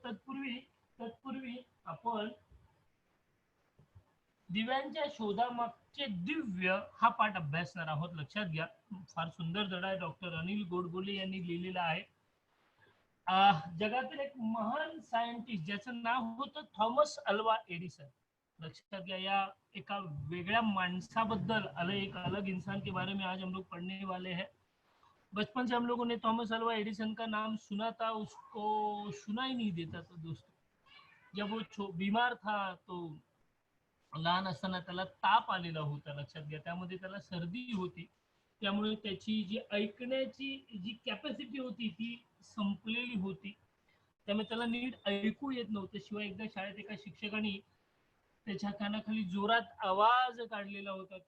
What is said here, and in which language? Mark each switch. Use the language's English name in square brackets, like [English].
[Marathi] तत्पूर्वी आपण दिव्यांच्या शोधामागचे दिव्य हा पाठ अभ्यासणार आहोत. लक्षात घ्या, फार सुंदर धडा आहे. डॉक्टर अनिल गोडबोले यांनी लिहिलेला आहे. जगातील एक महान सायंटिस्ट ज्याचं नाव होतं थॉमस अल्वा एडिसन. लक्षात घ्या, या एका वेगळ्या माणसाबद्दल [Hindi] एक अलग इंसान के बारे में आज हम लोग पढ़ने वाले हैं. बचपन से हम लोगों ने थॉमस अल्वा एडिसन का नाम सुना था, उसको सुना ही नहीं देता था दोस्तों. जब वो बीमार था तो [Marathi] लहान असताना त्याला ताप आलेला होता. लक्षात घ्या, त्यामध्ये त्याला सर्दी होती. त्यामुळे त्याची जी ऐकण्याची जी कॅपॅसिटी होती ती संपलेली होती. त्यामुळे त्याला नीट ऐकू येत नव्हतं. शिवाय एकदा शाळेत एका शिक्षकाने त्याच्या कानाखाली जोरात आवाज काढलेला होता.